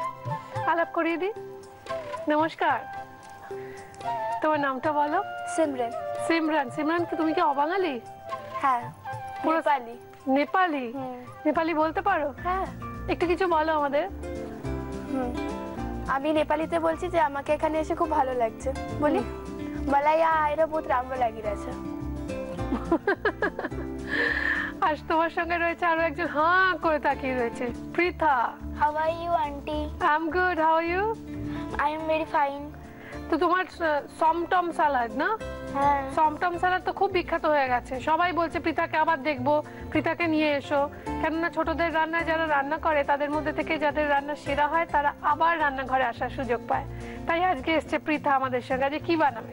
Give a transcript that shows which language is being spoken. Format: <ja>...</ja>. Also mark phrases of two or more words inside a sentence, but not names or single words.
<bn>আলাপ করিয়ে দিই। নমস্কার, তোমার নামটা বলো। সিমরান। সিমরান। সিমরান, কি তুমি কি অবাঙালি? হ্যাঁ, নেপালি। নেপালি? নেপালি বলতে পারো? হ্যাঁ। একটু কিছু বলো আমাদের। আমি নেপালিতে বলছি যে আমাকে এখানে এসে খুব ভালো লাগছে। বলি,</bn> <ne>मलाई यहाँ आएर बहुत राम्रो लागिरहेछ। আজ তোমার সঙ্গে রয়েছে আরো একজন, হ্যাঁ করে তাকিয়ে রয়েছে, পৃথা।</ne> <en>How are you, aunty? I'm good. How are you? I am very fine.</en> <bn>তো তোমার সমটম সালাদ না? হ্যাঁ। সমটম সালাদ তো খুব বিখ্যাত হয়ে গেছে। সবাই বলছে পৃথাকে আবার দেখবো, পৃথাকে নিয়ে এসো। কেননা ছোটদের রান্না যারা রান্না করে তাদের মধ্যে থেকে যাদের রান্না সেরা হয় তারা আবার রান্নাঘরে আসার সুযোগ পায়। তাই আজকে এসছে পৃথা আমাদের সঙ্গে। আজকে কি বানাবে?</bn>